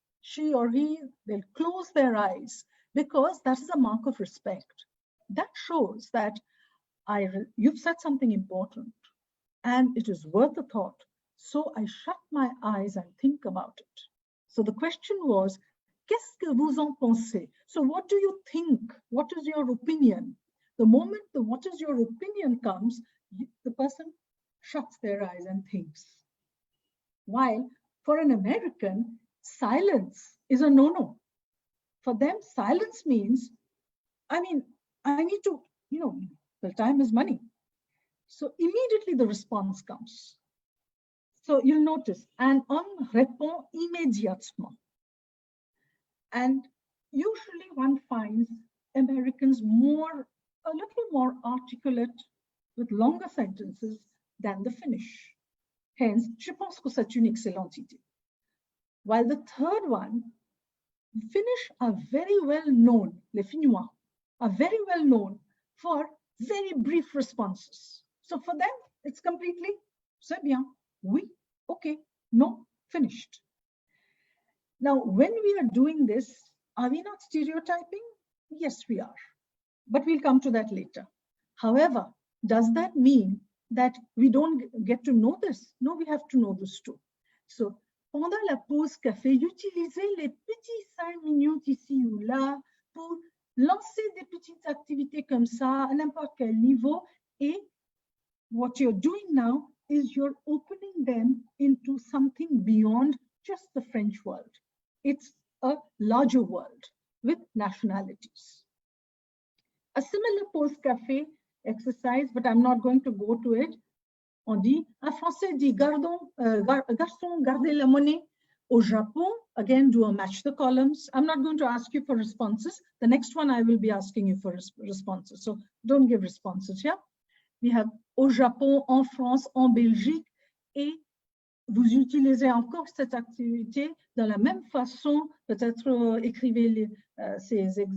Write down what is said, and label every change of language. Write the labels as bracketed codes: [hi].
[en] She or he will close their eyes because that is a mark of respect. That shows that you've said something important and it is worth a thought. So I shut my eyes and think about it. So the question was, [fr] qu'est-ce que vous en pensez? [en] So what do you think? What is your opinion? The moment the what is your opinion comes, the person shuts their eyes and thinks. While for an American, silence is a no-no. For them, silence means, I need to, the time is money. So immediately the response comes. So you'll notice, and [fr] on répond immédiatement. [en] And usually one finds Americans a little more articulate with longer sentences than the Finnish. [fr] Hence, je pense que c'est une excellente idée. [en] While the third one, Finnish are very well known, les Finnois are very well known for very brief responses. So for them, it's completely, [fr] c'est bien, oui, [en] okay, no, finished. Now, when we are doing this, are we not stereotyping? Yes, we are, but we'll come to that later. However, does that mean that we don't get to know this? No, we have to know this too. [fr] So, pendant la pause café, utilisez les petits 5 minutes ici ou là pour lancer des petites activités comme ça à n'importe quel niveau. [en] Et what you're doing now is you're opening them into something beyond just the French world. It's a larger world with nationalities. A similar post-café exercise, but I'm not going to go to it. [fr] On dit, un Français dit, garçon, gardez la monnaie. Au Japon, [en] again, do a match the columns. I'm not going to ask you for responses. The next one, I will be asking you for responses. So don't give responses, yeah? We have [fr] au Japon, en France, en Belgique, et vous utilisez encore cette activité de la même façon, peut-être écrivez ces